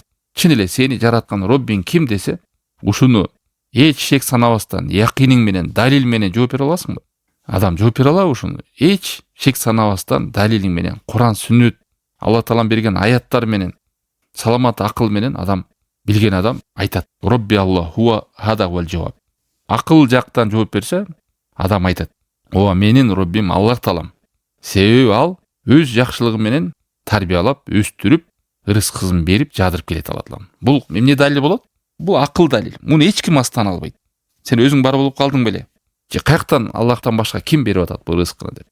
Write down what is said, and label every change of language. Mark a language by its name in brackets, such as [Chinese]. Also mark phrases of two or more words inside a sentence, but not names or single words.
[Kyrgyz] Чын эле сени жараткан Роббиң ким десе, ушуну эч шек санабастан, якиниң менен, далил менен жооп бере аласыңбы? Адам жооп бере алабы ушуну? Эч шек санабастан, далилиң менен, Куран, сүннөт, Алла Таалам берген аяттар менен, саламат акыл менен адам, билген адам айтат: [Arabic] ربي الله هذا هو الجواب. [Kyrgyz] Акыл жактан жооп берсе, адам айтат: ооба, менин Роббим Аллах Таалам. Себеби ал өз жакшылыгы менен тарбиялап, өстүрүп, ырыскысын берип, жадырып келет Алла Таалам. Бул эмне далил болот? Бул акыл далил. Муну эч ким астан албайт. Сен өзүң бар болуп калдың беле? Же каяктан Аллахтан башка ким берип атат бул рызкыны деп.